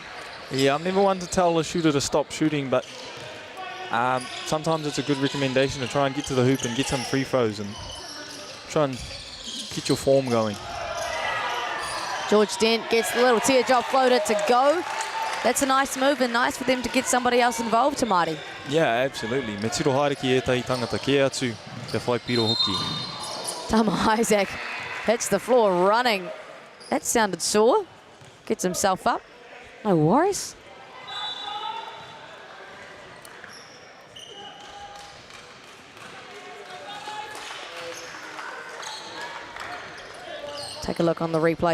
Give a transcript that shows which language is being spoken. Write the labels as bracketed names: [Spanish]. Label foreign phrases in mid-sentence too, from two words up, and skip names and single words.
[English] Yeah, I'm never one to tell a shooter to stop shooting, but sometimes it's a good recommendation to try and get to the hoop and get some free throws and try and get your form going. George Dent gets the little teardrop floater to go. That's a nice move and nice for them to get somebody else involved, Tamaiti. Yeah, absolutely. [Māori] Me tiro haere ki ētahi tangata ke atu te whai piro hoki. [English] Tama Isaac hits the floor running. That sounded sore. Gets himself up. No worries. Take a look on the replay.